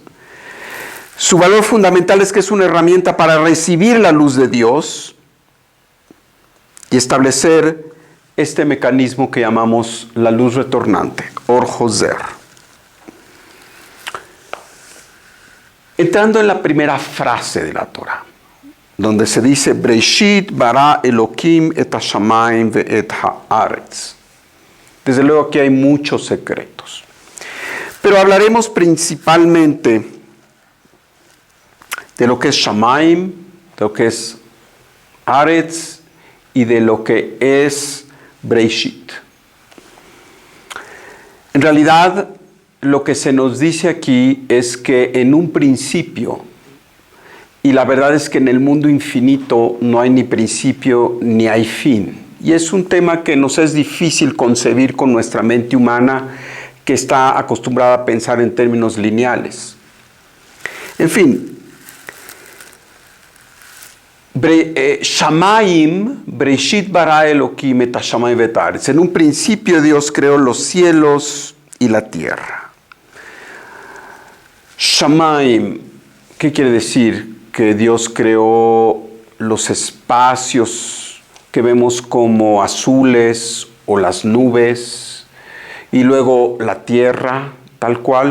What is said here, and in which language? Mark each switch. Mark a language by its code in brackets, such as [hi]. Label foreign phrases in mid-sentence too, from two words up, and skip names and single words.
[es] Su valor fundamental es que es una herramienta para recibir la luz de Dios y establecer este mecanismo que llamamos la luz retornante, [he] אור חוזר. [es] Entrando en la primera frase de la Torah, donde se dice, [he] בראשית ברא אלהים את השמים ואת הארץ. [es] Desde luego aquí hay muchos secretos. Pero hablaremos principalmente de lo que es Shamayim, de lo que es Haaretz y de lo que es Breshit. En realidad, lo que se nos dice aquí es que en un principio, y la verdad es que en el mundo infinito no hay ni principio ni hay fin. Y es un tema que nos es difícil concebir con nuestra mente humana, que está acostumbrada a pensar en términos lineales. En fin, [he] שמים, בראשית ברא אלהים את השמים ואת הארץ. [es] En un principio Dios creó los cielos y la tierra. Shamayim, ¿qué quiere decir? Que Dios creó los espacios que vemos como azules o las nubes, y luego la tierra, tal cual.